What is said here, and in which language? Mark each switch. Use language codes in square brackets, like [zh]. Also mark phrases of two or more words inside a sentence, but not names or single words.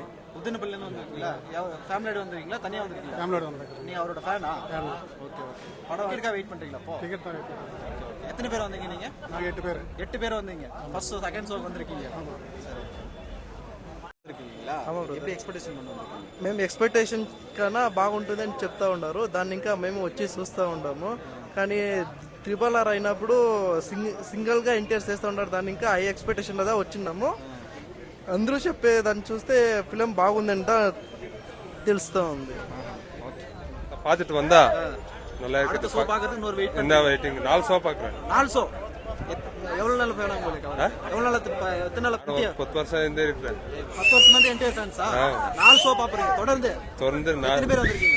[ta] உத்தனப்பள்ளில இருந்து வந்திருக்கீங்களா? ஃபேமிலியோட வந்திருக்கீங்களா? தனியா வந்திருக்கீங்களா? ஃபேமிலியோட வந்திருக்கீங்க. நீங்க அவரோட ஃபேனா? ஓகே. படம் இருக்கா வெயிட் பண்றீங்களா? அப்போ டிக்கெட் தான் வெயிட் பண்றோம். எத்தனை பேர் வந்தீங்க நீங்க? நாங்க 8 பேர். 8 பேர் வந்தீங்க. [en] first show second show [ta] வந்திருக்கீங்க. எப்படி ఎక్స్పెక్టేషన్ [te] మేము ఎక్స్పెక్టేషన్ కన్నా బాగుంటుందని చెప్తా ఉన్నారు. దాన్ని ఇంకా మేము వచ్చి చూస్తూ ఉంటాము. కానీ RRR అయినప్పుడు సింగిల్ గా ఎన్టీఆర్ చేస్తూ ఉంటారు. దాన్ని ఇంకా [en] high expectation [te] లో వచ్చినాము. అందరూ చెప్పే దాన్ని చూస్తే ఫిలిం బాగుందంట తెలుస్తూ ఉంది. [ta] பார்த்துட்டு வந்தா நல்லா அடுத்த இருக்கு. ஷோ பாக்குறது இன்னொரு வெயிட் என்ன வெயிட்டிங்? 4 ஷோ பாக்குறேன். 4 ஷோ எவ்வளவு நாள் ஃபேன் உங்களுக்கு? எவ்வளவு நாள் எத்தனை நாள்? 10 வருஷம் இருந்தே இருக்கேன். 10 வருஷம் வந்து என்டிஆர் ஃபேன்ஸா? 4 ஷோ பாக்குறீங்க தொடர்ந்து? எத்தனை பேர் வந்திருக்கீங்க?